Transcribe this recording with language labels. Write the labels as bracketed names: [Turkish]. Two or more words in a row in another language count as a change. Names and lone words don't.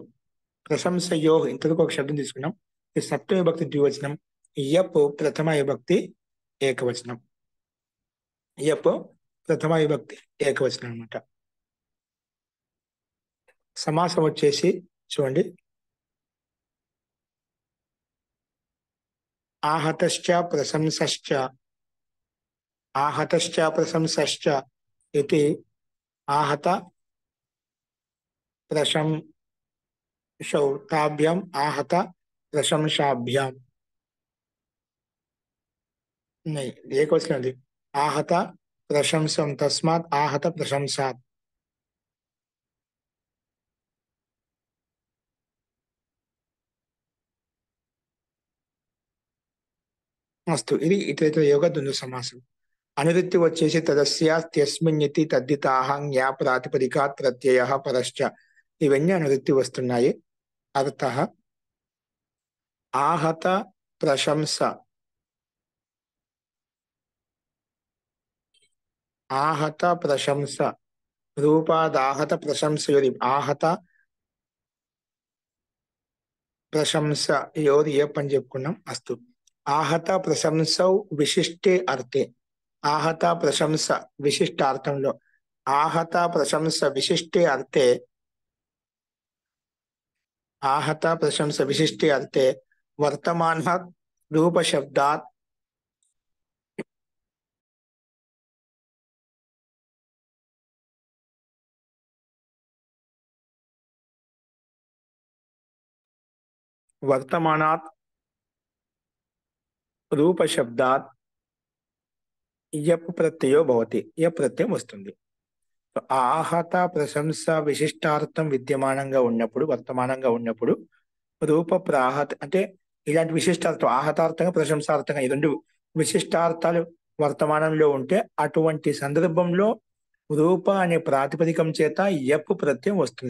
[Telugu] ప్రశంసయోర్ ఇంతవరకు ఒక శబ్దం తీసుకున్నాం. ఇది సప్తమ విభక్తి ద్వివచనం. యప్ ప్రథమ విభక్తి ఏకవచనం. యప్ ప్రథమ విభక్తి ఏకవచనం అనమాట. సమాసం వచ్చేసి చూడండి, [Sanskrit] आहतश्च प्रशंसश्च. आहतश्च प्रशंसश्च इति आहत प्रशंसौ ताभ्याम् आहत प्रशंसाभ्याम्. [Hindi] नहीं, एक वचन है [Sanskrit] आहत प्रशंसं तस्मात् आहत प्रशंसात्. अस्तु, [Telugu] ఇది ఇతరేతర యోగ ద్వంద్వ సమాసం. అనువృత్తి వచ్చేసి [Sanskrit] తదస్యాస్త్యస్మిన్నితి తద్దితాహ జ్ఞా ప్రాతిపదికాత్ ప్రత్యయః పరశ్చ. [Telugu] ఇవన్నీ అనువృత్తి వస్తున్నాయి. [Sanskrit] అర్థః आहत प्रशंस. आहत प्रशंस रूपादाहत प्रशंसयोरि. आहत प्रशंसयोरि [Telugu] ఏ పని చెప్పుకున్నాం. [Sanskrit] అస్తు, आहत ప్రశంసౌ విశిష్టే అర్థే. [Telugu] आहत ప్రశంస విశిష్టార్థంలో. [Sanskrit] आहत ప్రశంస విశిష్టే అర్థే. आहत प्रशंस विशिष्टे अर्थे वर्तमानात् रूपशब्दात् वर्तमानात् रूपशब्दात् यप् प्रत्ययो भवति. [Telugu] यप् प्रत्यయం వస్తుంది. आहत ప్రశంస విశిష్టార్థం విద్యమానంగా ఉన్నప్పుడు, వర్తమానంగా ఉన్నప్పుడు రూప ప్రాహత అంటే ఇలాంటి విశిష్టార్థం ఆహతార్థంగా ప్రశంసార్థంగా ఈ రెండు విశిష్టార్థాలు వర్తమానంలో ఉంటే అటువంటి సందర్భంలో రూప అనే ప్రాతిపదికం చేత యప్ ప్రత్యయం వస్తుంది.